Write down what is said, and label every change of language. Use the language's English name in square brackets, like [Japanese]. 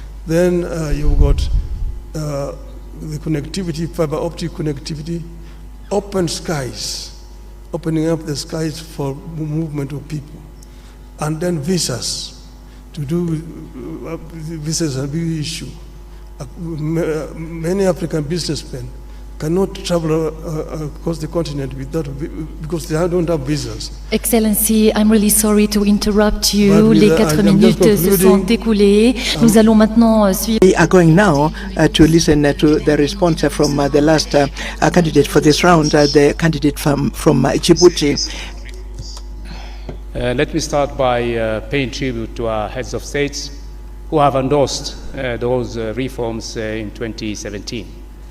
[English] Then you've got the connectivity, fiber optic connectivity, open skies, opening up the skies for movement of people, and then visas. To do visas is a big issue. Many African businessmen cannot travel across the continent without, because they don't have visas. Excellency, I'm really sorry to interrupt you. [French] Les 4 minutes se sont écoulées. Nous allons maintenant suivre. [English] We are going now to listen to the response from the last candidate for this round, the candidate from Djibouti. Let me start by paying tribute to our heads of states who have endorsed those reforms in 2017.